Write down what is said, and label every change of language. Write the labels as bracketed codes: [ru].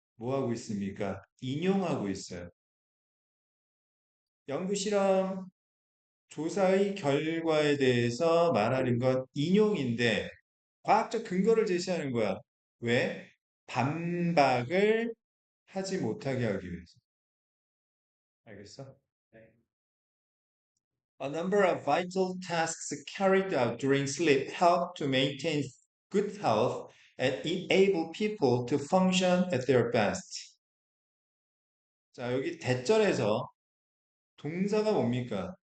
[ko] 뭐 하고 있습니까? 인용하고 있어요. 연구 실험 조사의 결과에 대해서 말하는 건 인용인데 과학적 근거를 제시하는 거야. 왜? 반박을 하지 못하게 하기 위해서. 알겠어? 네. [en] A number of vital tasks carried out during sleep help to maintain good health and enable people to function at their best. [ko] 자, 여기 대절에서 동사가 뭡니까?